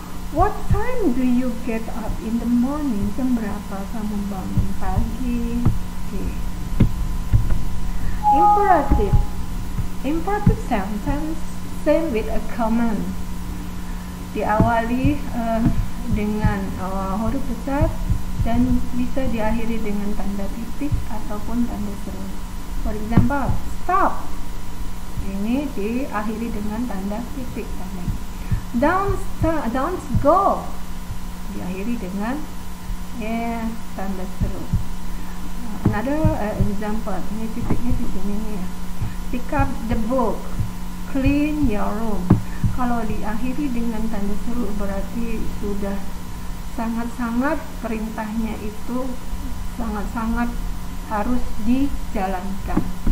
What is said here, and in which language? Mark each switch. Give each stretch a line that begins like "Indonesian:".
English: What time do you get up in the morning?
Indonesian: Jam berapa kamu bangun pagi?
English: Okay. Imperative. Imperative sentence same with a command.
Indonesian: Diawali dengan huruf besar dan bisa diakhiri dengan tanda titik ataupun tanda seru.
English: For example, stop.
Indonesian: Ini diakhiri dengan tanda titik tadi.
English: Don't go,
Indonesian: diakhiri dengan tanda seru.
English: Another example,
Indonesian: ini titiknya di sini nih ya.
English: Pick up the book, clean your room.
Indonesian: Kalau diakhiri dengan tanda seru berarti sudah sangat-sangat, perintahnya itu sangat-sangat harus dijalankan.